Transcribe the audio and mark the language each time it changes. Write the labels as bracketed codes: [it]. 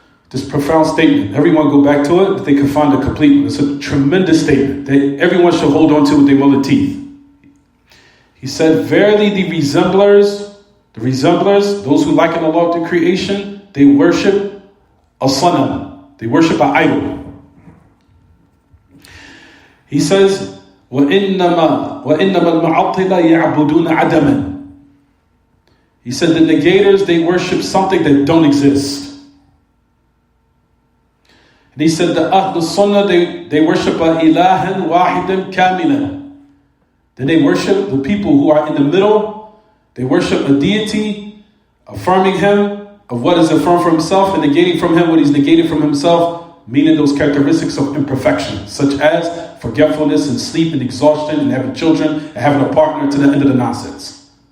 [en] This profound statement. Everyone go back to it if they can find a complete one. It's a tremendous statement that everyone should hold on to with their mullet teeth. He said, verily the resemblers, those who liken Allah to creation, they worship a sanam. They worship an idol. He says, [ar] وَإِنَّمَا الْمُعَطِّلَ يَعْبُدُونَ عَدَمًا. [en] He said the negators, they worship something that don't exist. And he said the Ahl Sunnah, they worship a [ar] ilahan wahidan kamilan. [en] Then they worship the people who are in the middle. They worship a deity, affirming Him of what is affirmed for Himself and negating from Him what He's negated from Himself, meaning those characteristics of imperfection, such as forgetfulness and sleep and exhaustion and having children and having a partner to the end of the nonsense.